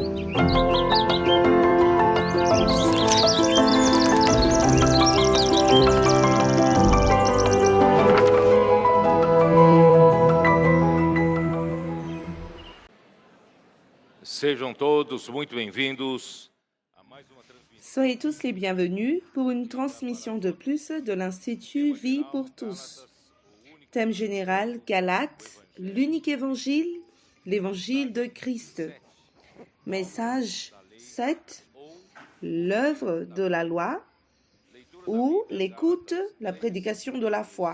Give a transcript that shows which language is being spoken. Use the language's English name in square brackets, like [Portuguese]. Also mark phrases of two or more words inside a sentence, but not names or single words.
[Portuguese] Sejam todos muito bem-vindos a mais uma transmissão. [French] Soyez tous les bienvenus pour une transmission de plus de l'Institut Vie pour tous. Thème général, Galates, l'unique évangile, l'évangile de Christ. Message 7, l'œuvre de la loi ou l'écoute, la prédication de la foi.